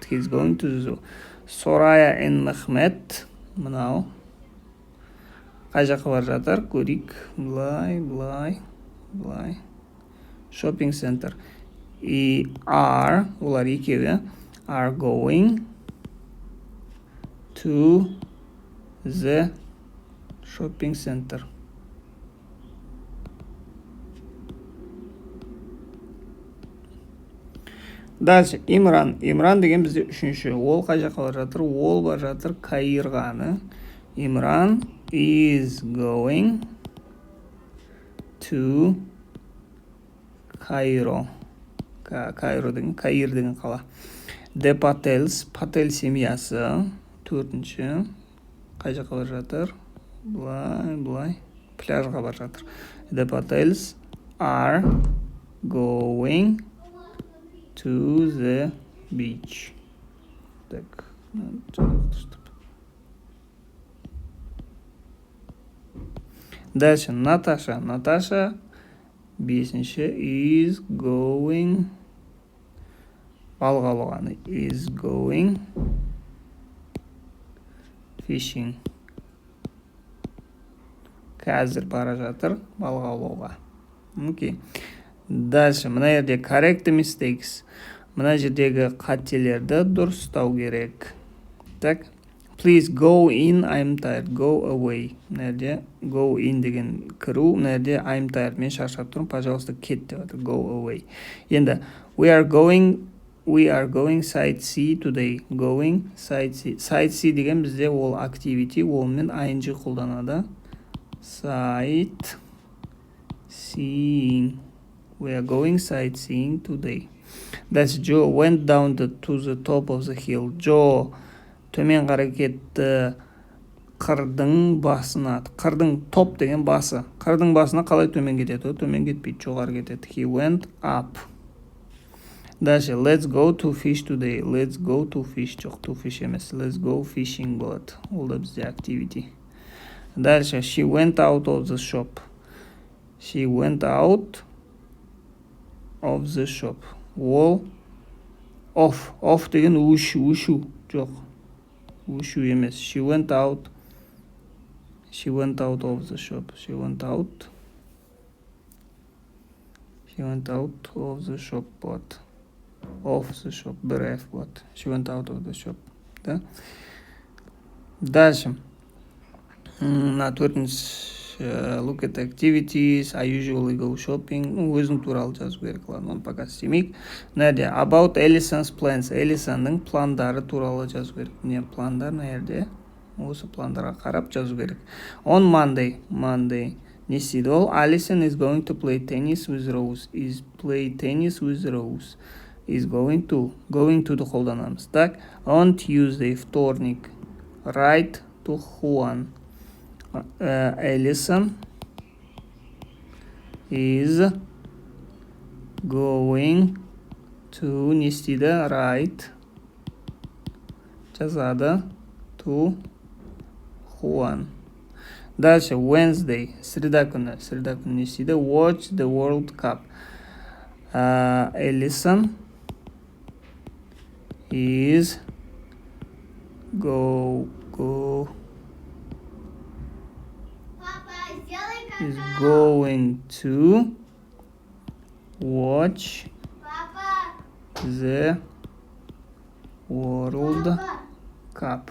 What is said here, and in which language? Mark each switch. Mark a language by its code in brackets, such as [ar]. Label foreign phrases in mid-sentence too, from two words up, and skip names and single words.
[en] He is going to the zoo. Soraya and Mehmet мынау. [kk] Қай жаққа бар жатыр? Көрейік. [en] Былай. Shopping center. И [kk] олар екеуі [en] are going to the shopping center. [kk] Дальше Имран деген бізде үшінші. Ол қай жаққа бар жатыр? Ол бар жатыр Каирғаны. [en] Имран is going to Cairo. [kk] Каир деген қала. [en] The Patels, [kk] Патель семьясы. Төртінші. Қай жаққа бар жатыр? Былай. Пляжға бар жатыр. [en] The Patels are going to the beach. [kk] Так. Дальше Наташа бесінші [en] is going [kk] балық аулауға. [en] Is going fishing. [kk] Қазір бара жатыр балық аулауға. Окей. Дальше мына жерде [en] correct mistakes. [kk] Мына жердегі қателерді дұрыстау керек. Так. [en] Please go in, I'm tired. Go away. [kk] Мына жерде [en] go in [kk] деген кіру. Мына жерде [en] I'm tired. [kk] Мен шаршап тұрмын, пожалуйста, кет деп жатыр. [en] Go away. Енді we are going sightsee today. Going sightsee. [kk] Sightsee деген бізде ол activity, олмен ing қолданады. [en] Sightseeing. We are going sightseeing today. That's Joe went down to the top of the hill. [kk] Joe төмен қарай кетті қырдың басына. Қырдың топ деген басы. Қырдың басына қалай төмен кетеді? Төмен кетпейді, жоғары кетеді. [en] He went up. Дальше, let's go to fish today. Let's go to fish. Жоқ, to fish емес. Let's go fishing болады. [kk] Ол да бізде activity. Дальше, [en] she went out of the shop. She went out of the shop. [kk] Ол off деген ушу. Жоқ, ушу емес. [en] She went out of the shop. She went out of the shop болады. Of the shop, [kk] бір F болады. [en] She went out of the shop. [kk] Да? Дальше. На төртінші, [en] look at activities. I usually go shopping. [kk] Өзің туралы жазу керек, ладно, оны пока істемейік. Нәрде, [en] about Allison's plans. [kk] Allisonның пландары туралы жазу керек. Не пландар нәрде? Осы пландарға қарап жазу керек. [en] On Monday. [kk] Не істейді ол? [en] Allison is going to play tennis with Rose. Is play tennis with Rose. Is going to [kk] қолданамыз. Так, [en] on Tuesday, вторник. Write to Juan. Allison is going to [kk] не істейді? [en] Write жазады to Juan. [kk] Дальше, Wednesday, среда күні не істейді? [en] Watch the World Cup. Allison is going to watch the World Cup.